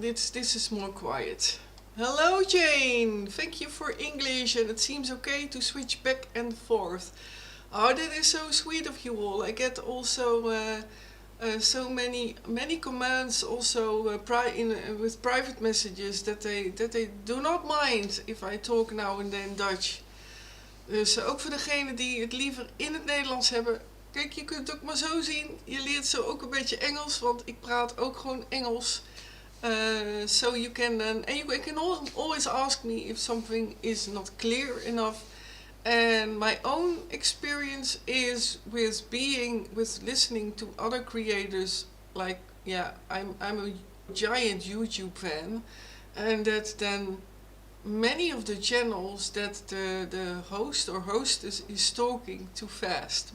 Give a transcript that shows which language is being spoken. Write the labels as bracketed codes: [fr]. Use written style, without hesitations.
[en] This is more quiet. Hello Jane, thank you for English and it seems okay to switch back and forth. Oh, that is so sweet of you all. I get also so many commands also with private messages that they do not mind if I talk now and then Dutch. [nl] Dus ook voor degenen die het liever in het Nederlands hebben. Kijk, je kunt het ook maar zo zien. Je leert zo ook een beetje Engels, want ik praat ook gewoon Engels. [en] So you can and you can always ask me if something is not clear enough. And my own experience is with listening to other creators. Like, yeah, I'm a giant YouTube fan, and that then many of the channels that the host or hostess is talking too fast.